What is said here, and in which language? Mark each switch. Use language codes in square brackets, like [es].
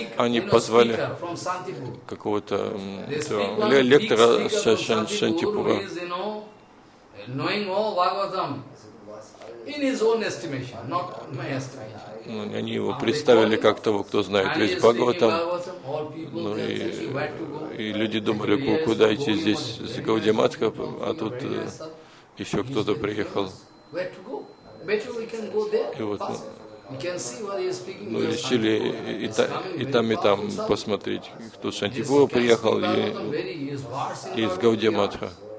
[ru] Они позвали какого-то лектора с Шантипура, [en] knowing all Bhagavatam in his own estimation, not my estimation. [ru] Они его представили как того, кто знает весь Бхагаватам. Ну и люди думали, куда идти здесь с Гаудия Матха, а тут еще кто-то приехал. И вот Мы решили и там посмотреть, кто с Шантипура приехал и из Гаудия-матха.